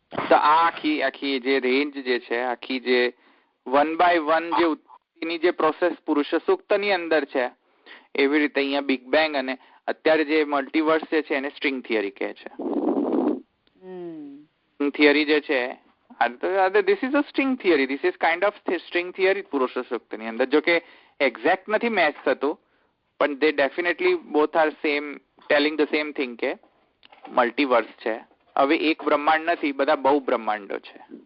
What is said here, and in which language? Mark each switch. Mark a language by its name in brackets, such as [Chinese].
[Gujarati] તો આખી જે રેન્જ જે છે, આખી જે 1 by 1 જે ની જે પ્રોસેસ પુરુષ સૂક્તની અંદર છે, એવી રીતે અહીંયા બિગ બેંગ અને અત્યારે જે મલ્ટીવર્સ જે છે એને સ્ટ્રિંગ થિયરી કહે છે. થિયરી જે છે [English] this is a string theory, this is kind of string theory [Gujarati] પુરુષ સૂક્તની અંદર. જો કે એક્ઝેક્ટ નથી મેચ થતું, પણ [English] they definitely both are same, telling the same thing [Gujarati] કે મલ્ટીવર્સ છે. હવે એક બ્રહ્માંડ નથી, બધા બહુ બ્રહ્માંડો છે.